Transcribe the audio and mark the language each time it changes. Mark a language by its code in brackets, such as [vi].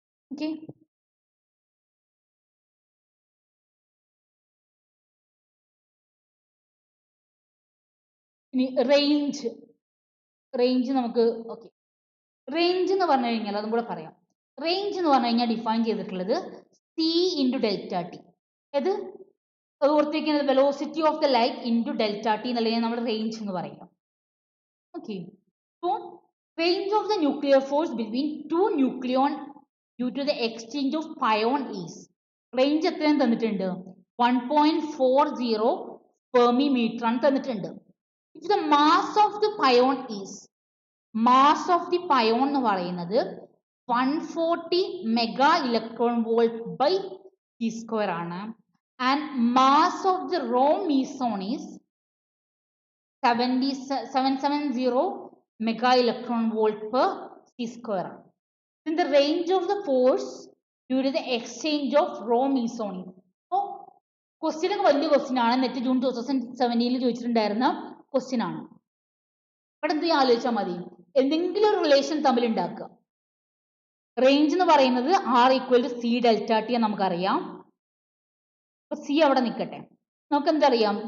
[ml] Okay, ഇനി range നമുക്ക് okay. Range എന്ന് പറഞ്ഞു കഴിഞ്ഞാൽ അതും കൂടെ പറയാം. റേഞ്ച് എന്ന് പറഞ്ഞു കഴിഞ്ഞാൽ ഡിഫൈൻ ചെയ്തിട്ടുള്ളത് c ഇൻറ്റു ഡെൽറ്റ ടി. അത് ഓർത്തിരിക്കുന്നത് [en] velocity of the light into delta T [ml] എന്നുള്ളതിനെ നമ്മൾ റേഞ്ച് എന്ന് പറയാം. [en] okay, അപ്പോൾ range of the nuclear force between two nucleon due to the exchange of pion is, range [ml] എത്രയും തന്നിട്ടുണ്ട്? 1.40 Fermi meter ആണ് തന്നിട്ടുണ്ട്. [en] If the mass of the pion is, mass of the pion [ml] എന്ന് പറയുന്നത് [en] 140 mega electron volt by t square ആണ്, and mass of the raw meson is 770 mega electron volt per c square. Then the range of the force due to the exchange of raw meson. [ml] അപ്പോൾ question ഒക്കെ വലിയ question ആണ്. Net June 2017 ചോദിച്ചിട്ടുണ്ടായിരുന്ന question ആണ്. ഇവിടെ എന്ത് ആലോചിച്ചാൽ മതി, എന്തെങ്കിലും ഒരു റിലേഷൻ തമ്മിൽ ഉണ്ടാക്കുക. റേഞ്ച് എന്ന് പറയുന്നത് [en] r equal to c [ml] delta T നമുക്കറിയാം. അപ്പൊ c അവിടെ നിൽക്കട്ടെ. നമുക്ക് എന്തറിയാം?